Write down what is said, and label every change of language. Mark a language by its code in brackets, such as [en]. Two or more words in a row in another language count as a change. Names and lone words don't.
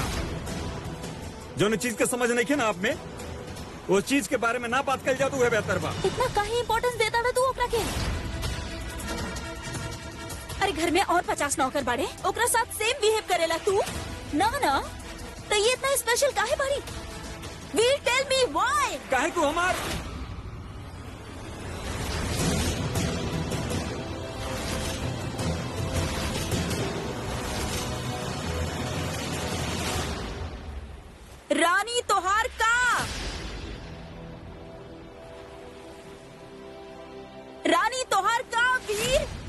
[bho] जो चीज के समझ नहीं है ना आप में, वो चीज के बारे में ना बात कर जा तू है बेहतर बा। इतना काहे इम्पोर्टेंस देता ना तू ओकरा के? अरे घर में और 50 नौकर बाड़े, ओकरा साथ [en] same behave [bho] करेला तू ना ना, तो ये इतना स्पेशल काहे बाड़ी? [en] Veer tell me why. [bho] काहे तू हमार रानी तोहार का रानी तोहार का वीर।